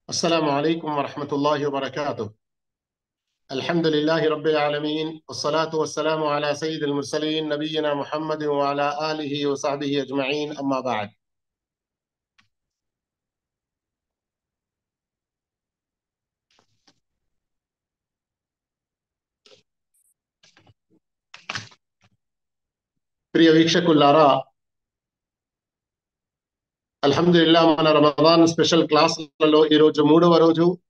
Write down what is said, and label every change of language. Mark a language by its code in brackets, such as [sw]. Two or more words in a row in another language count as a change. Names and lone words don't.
[ar] السلام عليكم ورحمة الله وبركاته. الحمد لله رب العالمين، والصلاة والسلام على سيد المرسلين نبينا محمد وعلى آله وصحبه أجمعين. أما بعد. [te] ప్రియ వీక్షకులారా, అల్హమ్దులిల్లా మన రమదాన్ [en] special classes [te] ఈరోజు మూడవ రోజు.